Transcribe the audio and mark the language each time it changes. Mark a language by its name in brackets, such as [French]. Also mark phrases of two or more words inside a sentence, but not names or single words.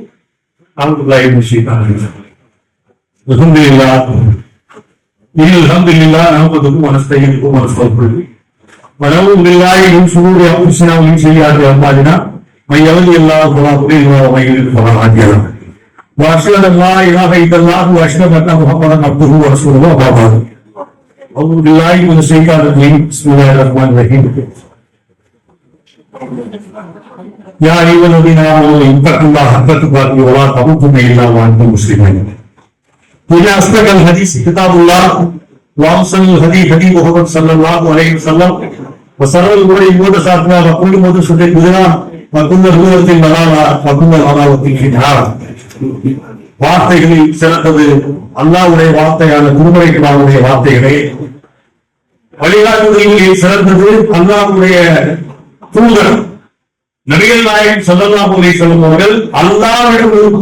[Arabic] الحمد لله نحمده ونستعينه ونستغفره ونعوذ بالله من شرور أنفسنا ومن سيئات أعمالنا من يهده الله فلا مضل له ومن يضلل فلا هادي له وأشهد أن لا إله إلا الله وأشهد أن محمدا عبده ورسوله أما بعد. أعوذ بالله من الشيطان الرجيم بسم الله الرحمن الرحيم. يا أيها الذين آمنوا اتقوا الله حق تقاته ولا تموتن إلا وأنتم مسلمون. إن أصدق الحديث كتاب الله وأحسن الهدي هدي محمد صلى الله عليه وسلم وشر الأمور محدثاتها وكل محدثة بدعة وكل بدعة ضلالة وكل ضلالة في النار. [Tamil] வார்த்தைகளில் சிறந்தது அல்லாஹ்வுடைய வார்த்தையான திருமறைக்குரிய வார்த்தைகளே. வழிகாட்டுதலில் சிறந்தது அல்லாஹ்வுடைய தூதர் நபிகள் நாயகம் [Arabic] صلى الله عليه وسلم [Tamil] அவர்கள் அல்லாஹ்விடமிருந்து